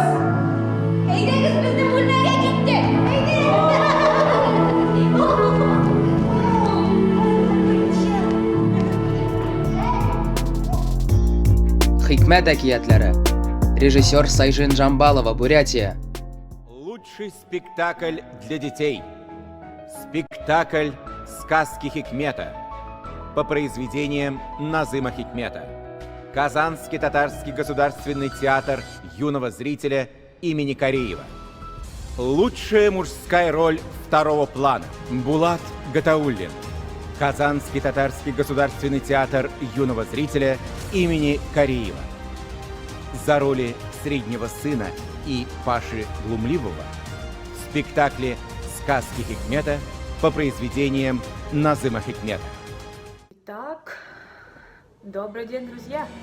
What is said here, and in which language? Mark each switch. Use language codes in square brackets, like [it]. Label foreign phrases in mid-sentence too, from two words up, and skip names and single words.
[tt] Әйдәгез безнең бүлмәгә киттек. Хикмәт әкиятләре. [ru] Режиссер Сайжин Жамбалова, Бурятия. Лучший спектакль для детей. Спектакль «Сказки Хикмета» по произведениям Назыма Хикмета. Казанский татарский государственный театр юного зрителя имени Кореева. Лучшая мужская роль второго плана. Булат Гатауллин. Казанский татарский государственный театр юного зрителя имени Кореева. За роли среднего сына и Паши Глумливого в спектакле «Сказки Хикмета» по произведениям Назыма Хикмета. Итак, добрый день, друзья!